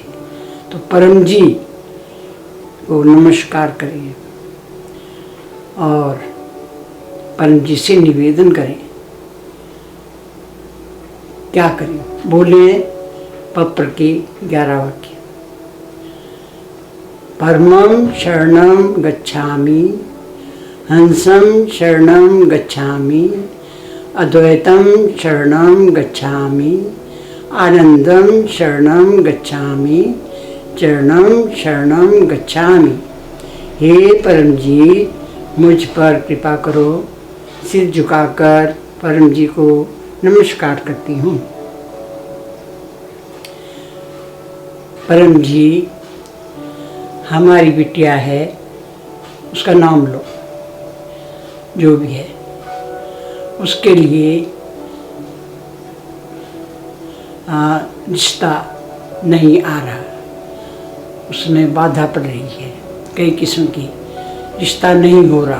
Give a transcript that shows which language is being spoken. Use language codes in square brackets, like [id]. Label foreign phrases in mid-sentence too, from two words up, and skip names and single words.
[hi] तो परम जी को नमस्कार करें और परम जी से निवेदन करें। क्या करें? बोले पत्र के 11 वाक्य। [sa] परमं शरणं गच्छामि, हंसं शरणं गच्छामि, अद्वैतं शरणं गच्छामि, आनंदं शरणं गच्छामि, चरणं शरणं गच्छामि। [hi] हे परम जी, मुझ पर कृपा करो। सिर झुकाकर परम जी को नमस्कार करती हूँ। परम जी हमारी बिटिया है, उसका नाम लो, जो भी है, उसके लिए रिश्ता नहीं आ रहा, उसमें बाधा पड़ रही है, कई किस्म की रिश्ता नहीं हो रहा।